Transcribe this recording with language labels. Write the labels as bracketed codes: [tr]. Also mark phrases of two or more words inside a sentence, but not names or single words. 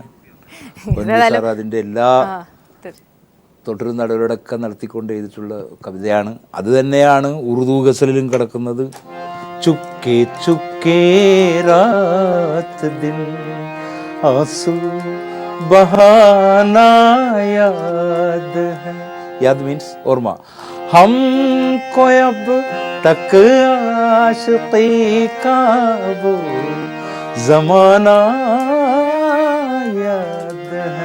[ml] സാർ അതിൻ്റെ എല്ലാ തൊട്ടൊരു നടപടികളൊക്കെ നടത്തിക്കൊണ്ട് എഴുതിയിട്ടുള്ള കവിതയാണ്. അത് തന്നെയാണ് ഉറുദു ഗസലിലും കിടക്കുന്നത്. [ur] چپکے چپکے رات دن آنسو بہانا یاد ہے. [ml] യാദ് മീൻസ് ഓർമ്മ. [ur] ہم کو اب تک عاشقی کا وہ زمانہ یاد ہے.